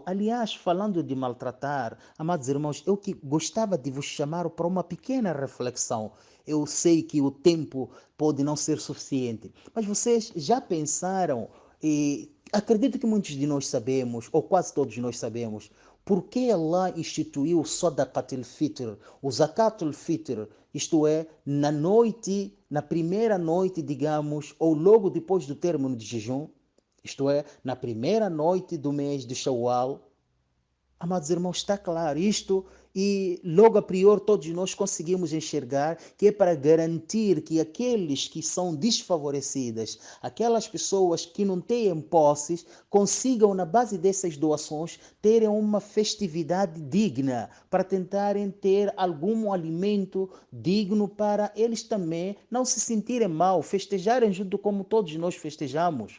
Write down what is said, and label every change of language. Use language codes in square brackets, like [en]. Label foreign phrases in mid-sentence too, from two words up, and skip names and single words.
[pt] Aliás, falando de maltratar, amados irmãos, eu que gostava de vos chamar para uma pequena reflexão. Eu sei que o tempo pode não ser suficiente, mas vocês já pensaram, e acredito que muitos de nós sabemos, ou quase todos nós sabemos, por que Allah instituiu o Sadaqat al-Fitr, o Zakat al-Fitr, isto é, na primeira noite, digamos, ou logo depois do término de jejum, isto é, na primeira noite do mês de Shawwal. Amados irmãos, está claro isto, e logo a priori todos nós conseguimos enxergar que é para garantir que aqueles que são desfavorecidas, aquelas pessoas que não têm posses, consigam, na base dessas doações, terem uma festividade digna, para tentarem ter algum alimento digno para eles também não se sentirem mal, festejarem junto como todos nós festejamos.